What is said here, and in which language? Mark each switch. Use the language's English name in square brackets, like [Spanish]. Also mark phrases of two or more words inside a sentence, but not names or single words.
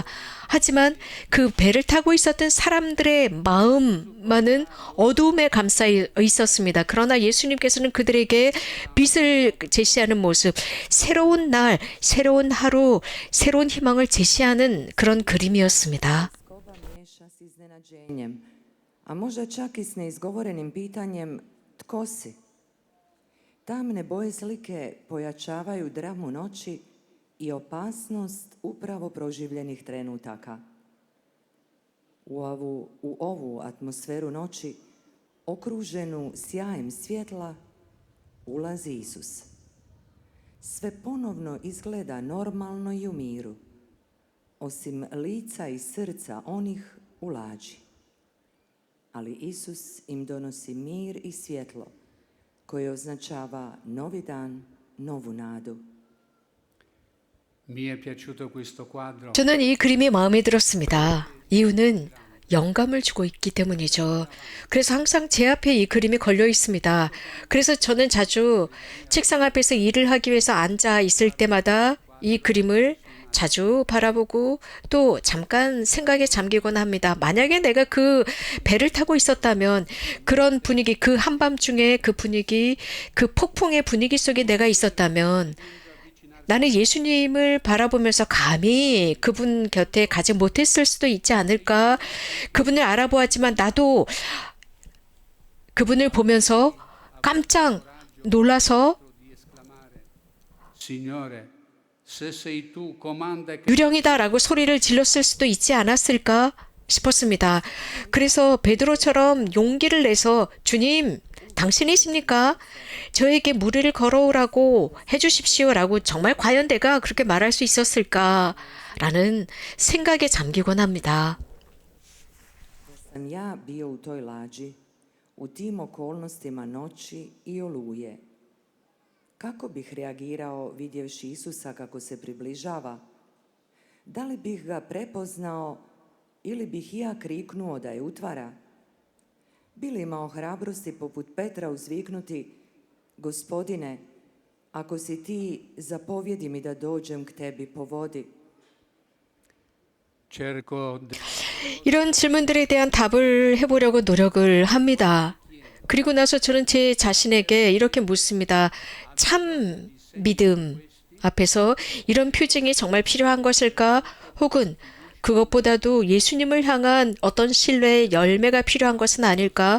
[Korean] 하지만 그 배를 타고 있었던 사람들의 마음만은 어두움에 감싸 있었습니다. 그러나 예수님께서는 그들에게 빛을 제시하는 모습, 새로운 날, 새로운 하루, 새로운 희망을 제시하는 그런 그림이었습니다. [Croatian] Skoba miješa s iznenađenjem, a možda čak i s neizgovorenim pitanjem tko si? Tamne boje slike pojačavaju dramu noći i opasnost upravo proživljenih trenutaka. U ovu atmosferu noći, okruženu sjajem svjetla, ulazi Isus. Sve ponovno izgleda normalno i u miru, osim lica i srca onih u lađi. Ali Isus im donosi mir i svjetlo, koje označava novi dan, novu nadu. [Italian] mi è piaciuto questo quadro [Korean] 저는 이 그림이 마음에 들었습니다. 이유는 영감을 주고 있기 때문이죠. 그래서 항상 제 앞에 이 그림이 걸려 있습니다. 그래서 저는 자주 책상 앞에서 일을 하기 위해서 앉아 있을 때마다 이 그림을 자주 바라보고 또 잠깐 생각에 잠기곤 합니다. 만약에 내가 그 배를 타고 있었다면 그런 분위기, 그 한밤중에 그 분위기, 그 폭풍의 분위기 속에 내가 있었다면 나는 예수님을 바라보면서 감히 그분 곁에 가지 못했을 수도 있지 않을까? 그분을 알아보았지만 나도 그분을 보면서 깜짝 놀라서 [Italian] di esclamare, Signore, se sei tu, comanda che [Korean] 유령이다라고 소리를 질렀을 수도 있지 않았을까 싶었습니다. 그래서 베드로처럼 용기를 내서 주님, 당신이십니까? 저에게 무리를 걸어오라고 해주십시오라고 정말 과연 내가 그렇게 말할 수 있었을까라는 생각에 잠기곤 합니다. [Croatian] Sam ja bio u toj lađi, u tim okolnostima noći i oluje. Kako bih reagirao vidjevši Isusa kako se približava? Da li bih ga prepoznao ili bih i ja kriknuo da je utvara? Bi li imao hrabrosti poput Petra uzviknuti, Gospodine, ako si ti, zapovjedi mi da dođem k tebi po vodi? [Italian] cerco di [Korean] 이런 질문들에 대한 답을 해보려고 노력을 합니다. 그리고 나서 저는 제 자신에게 이렇게 묻습니다. 참 믿음 앞에서 이런 표징이 정말 필요한 것일까? 혹은 그것보다도 예수님을 향한 어떤 신뢰의 열매가 필요한 것은 아닐까?